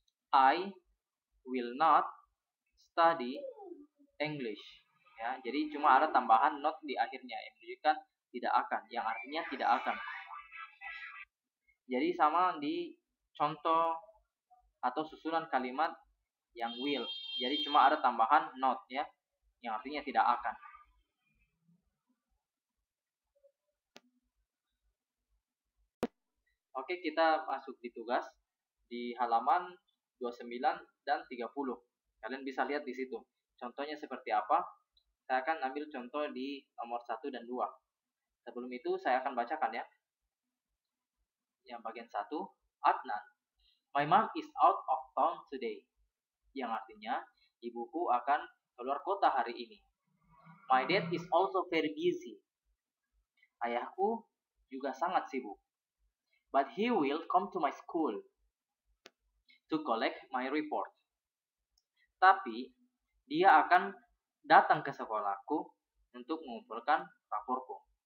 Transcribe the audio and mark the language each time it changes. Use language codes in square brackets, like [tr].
[en] I will not study English. [id] Ya, jadi cuma ada tambahan not di akhirnya yang menunjukkan tidak akan, yang artinya tidak akan. Jadi sama di contoh atau susunan kalimat yang will. Jadi cuma ada tambahan not ya, yang artinya tidak akan. Oke, kita masuk di tugas di halaman 29 dan 30. Kalian bisa lihat di situ. Contohnya seperti apa? Saya akan ambil contoh di nomor 1 dan 2. Sebelum itu saya akan bacakan ya. Yang bagian 1, [en] Adnan, my mom is out of town today. [id] Yang artinya, ibuku akan keluar kota hari ini. [en] My dad is also very busy. [id] Ayahku juga sangat sibuk. [en] But he will come to my school to collect my report. [id] Tapi, dia akan datang ke sekolahku untuk mengumpulkan raporku.